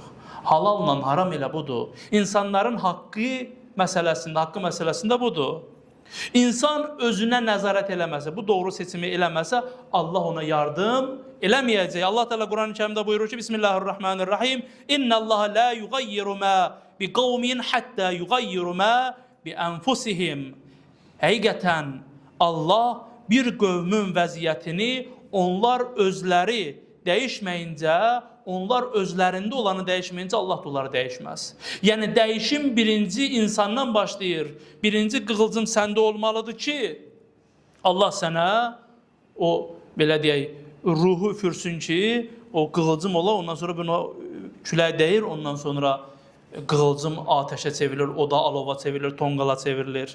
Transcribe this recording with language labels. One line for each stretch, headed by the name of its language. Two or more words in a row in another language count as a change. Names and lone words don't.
Azerbaijani: Halalla haram elə budur. İnsanların haqqı məsələsində budur. İnsan özünə nəzarət eləməsə, bu doğru seçimi eləməsə, Allah ona yardım eləməyəcək. Allah Teala Quran-ı Kərimdə buyurur ki,
Arabic: بسم الله الرحمن الرحيم إن الله لا يغير ما بقوم حتى يغيروا ما بأنفسهم.
Azerbaijani: Həqiqətən Allah bir qövmün vəziyyətini onlar özləri dəyişməyincə, onlar özlərində olanı dəyişməyincə Allah da onları dəyişməz. Yəni, dəyişim birinci insandan başlayır. Birinci qığılcım səndə olmalıdır ki, Allah sənə o, belə deyək, ruhu üfürsün ki, o qığılcım ola, ondan sonra buna külək dəyir, ondan sonra qığılcım ateşə çevrilir, o da alova çevrilir, tonqala çevrilir.